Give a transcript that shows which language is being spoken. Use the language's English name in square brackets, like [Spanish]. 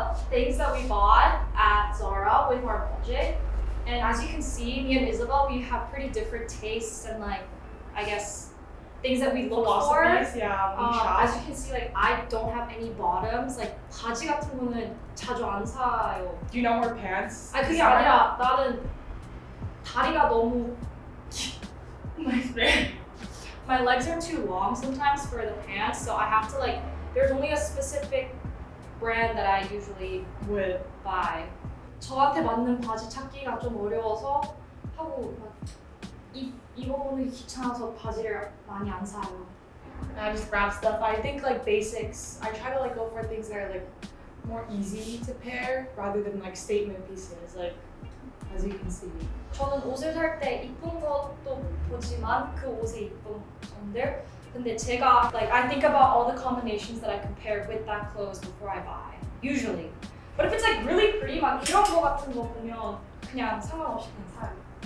[English] things that we bought at Zara with our budget. And as you can see, me and Isabel, we have pretty different tastes and like, I guess, things that we look for. Philosophies, yeah, when we shop. As you can see, like I don't have any bottoms. [Korean] Like 바지 같은 거는 자주 안 사요. [English] Do you not wear pants? [Korean] 아니 그게 아니라 나는 다리가 너무 [English] my legs are too long sometimes for the pants, so I have to like. There's only a specific brand that I usually would buy. [Korean] 저한테 맞는 바지 찾기가 좀 어려워서 하고 막 입어보는 게 귀찮아서 바지를 많이 안 사요. [English] And I just grab stuff. I think like basics. I try to like go for things that are like more easy to pair rather than like statement pieces. Like as you can see. [Korean] 저는 옷을 살 때 이쁜 것도 보지만 그 옷에 이쁜 점들. 근데 제가 [English] like I think about all the combinations that I compare with that clothes before I buy. Usually. But if it's like really pretty, [Korean] 막 이런 거 같은 거 보면 그냥 상관없이 그냥 사요.